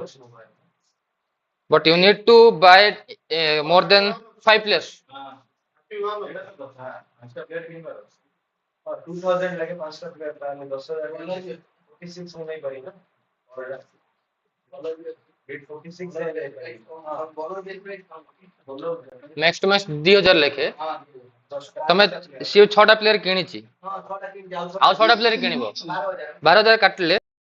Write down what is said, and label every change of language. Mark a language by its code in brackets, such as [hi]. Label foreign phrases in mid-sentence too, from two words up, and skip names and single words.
[en] But you need to buy more than 5 players. Max to max [or] 2,000 ଲେଖେ ତମେ ସିଏ 6ଟା ପ୍ଲେୟର କିଣିଛି ଆଉ 6ଟା ପ୍ଲେୟର କିଣିବ 12,000 କାଟିଲେ